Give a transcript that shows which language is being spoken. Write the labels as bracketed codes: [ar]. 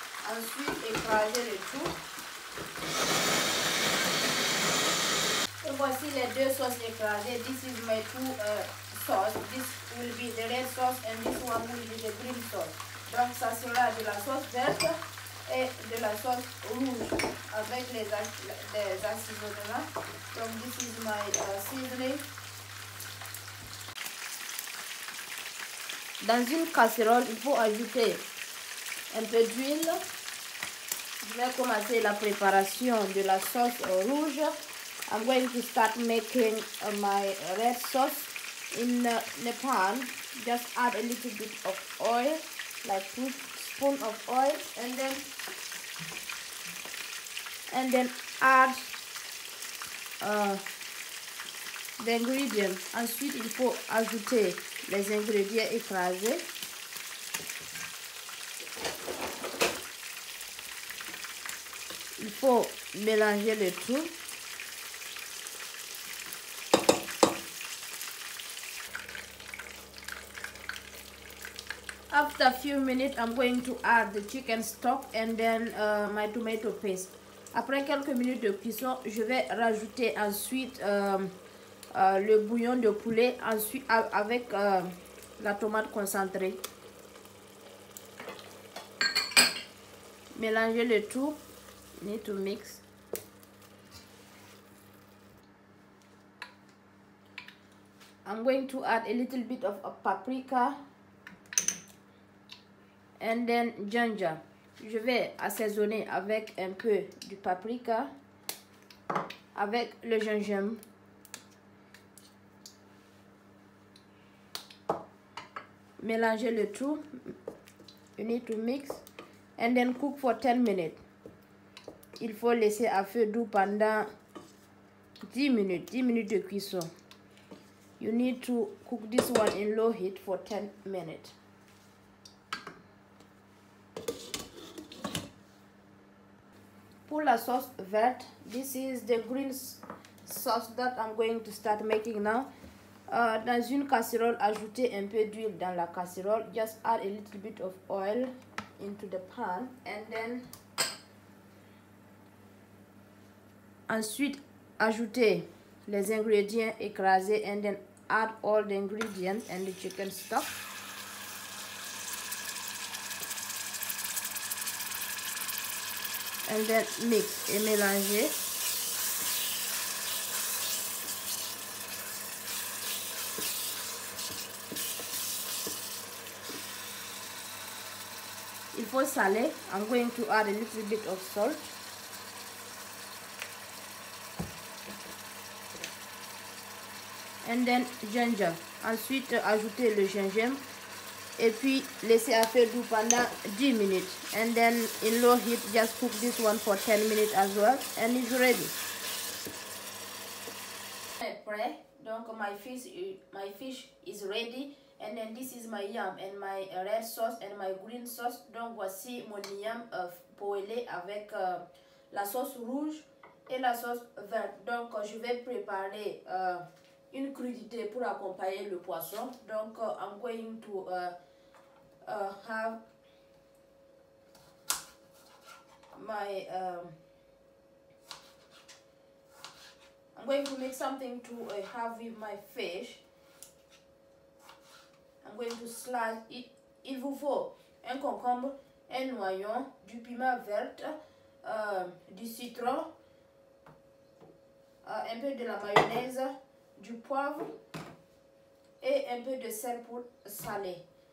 [fr] Ensuite, écraser le tout. Et voici les deux sauces écrasées. [en] This is my two sauce. This will be the red sauce and this one will be the green sauce. [fr] Donc, ça sera de la sauce verte et de la sauce rouge avec les assaisonnements. [en] Donc, this is my seasoning. [fr] Dans une casserole, il faut ajouter un peu d'huile. Je vais commencer la préparation de la sauce rouge. [en] I'm going to start making my red sauce in the pan. Just add a little bit of oil, like 2 spoons of oil, and then add the ingredients. [fr] Ensuite, il faut ajouter les ingrédients écrasés. Il faut mélanger le tout. [en] After a few minutes, I'm going to add the chicken stock and then my tomato paste. [fr] Après quelques minutes de cuisson, je vais rajouter ensuite le bouillon de poulet ensuite avec la tomate concentrée. Mélangez le tout. [en] Need to mix. I'm going to add a little bit of paprika and then ginger. [fr] Je vais assaisonner avec un peu du paprika, avec le gingembre. Mélangez le tout. [en] You need to mix and then cook for 10 minutes. [fr] Il faut laisser à feu doux pendant 10 minutes de cuisson. [en] You need to cook this one in low heat for 10 minutes. [fr] Pour la sauce verte, [en] this is the green sauce that I'm going to start making now. [fr] Dans une casserole, ajoutez un peu d'huile dans la casserole. [en] Just add a little bit of oil into the pan and then [fr] ensuite ajoutez les ingrédients écrasés [en] and then add all the ingredients and the chicken stock. And then mix [fr] et mélanger. Il faut saler. [en] I'm going to add a little bit of salt. And then ginger. [fr] Ensuite, ajoutez le gingembre. Et puis, laissez à faire doux pendant 10 minutes. [en] And then, in low heat, just cook this one for 10 minutes as well. And it's ready. [fr] Prêt. Donc, [en] my fish is ready. And then, this is my yam and my red sauce and my green sauce. [fr] Donc, voici mon yam poêlé avec la sauce rouge et la sauce verte. Donc, je vais préparer une crudité pour accompagner le poisson. [en] Donc, I'm going to have my I'm going to make something to have with my fish. I'm going to slice it. [fr] Il vous faut un concombre, un oignon, du piment vert, du citron, un peu de la mayonnaise, du poivre et un peu de sel pour saler.